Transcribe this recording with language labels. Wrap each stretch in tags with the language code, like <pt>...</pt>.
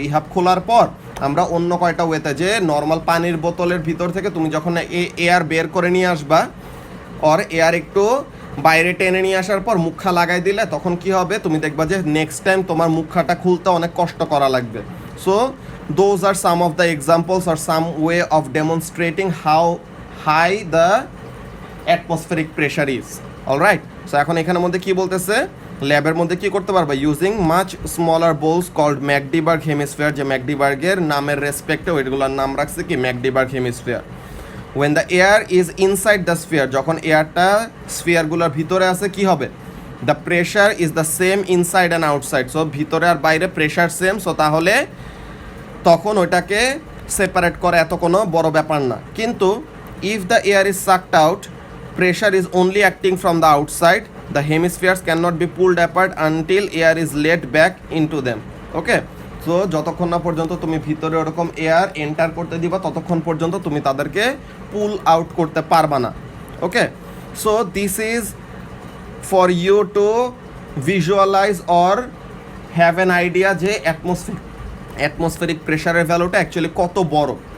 <bn>ইহাব খোলার পর আমরা অন্য কয়টা ওয়েতে, যে নর্মাল পানির বোতলের ভিতর থেকে তুমি যখন এয়ার বের করে নিয়ে আসবা, আর এয়ার একটু বাইরে টেনে নিয়ে আসার পর মুখা লাগাই দিলে তখন কি হবে, তুমি দেখবা যে নেক্সট টাইম তোমার মুখাটা খুলতে অনেক কষ্ট করা লাগবে।</bn> <en>So those are some of the examples or some way of demonstrating how high the atmospheric pressure is.</en> <bn>Alright, so এখন এখানের মধ্যে কি বলতেছে, ল্যাবের মধ্যে কি করতে পারবে,</bn> <en>using much smaller balls called Magdeburg hemisphere,</en> <bn>যে ম্যাকডিবার্গের নামের রেসপেক্টে ওইগুলোর নাম রাখছে কি ম্যাকডিবার্গ hemisphere.</bn> <en>when the air is inside the sphere,</en> <bn>যখন এয়ারটা স্ফিয়ারগুলোর ভিতরে আছে কি হবে,</bn> <en>the pressure is the same inside and outside,</en> <bn>so ভিতরে আর বাইরে প্রেশার সেম, সো তাহলে তখন ওইটাকে সেপারেট করা এত কোনো বড় ব্যাপার না।</bn> <en>কিন্তু if the air is sucked out, pressure is only acting from the outside, the hemispheres cannot be pulled apart until air is let back into them.</en> <bn>Okay, so যতক্ষণ না পর্যন্ত তুমি ভিতরে ওরকম এয়ার এন্টার করতে দিবা ততক্ষণ পর্যন্ত তুমি তাদেরকে পুল আউট করতে পারবা না।</bn> <en>okay, so this is for you to visualize or have an idea</en> <bn>যে অ্যাটমসফেরিক প্রেশারের ভ্যালুটা অ্যাকচুয়ালি কত বড়।</bn>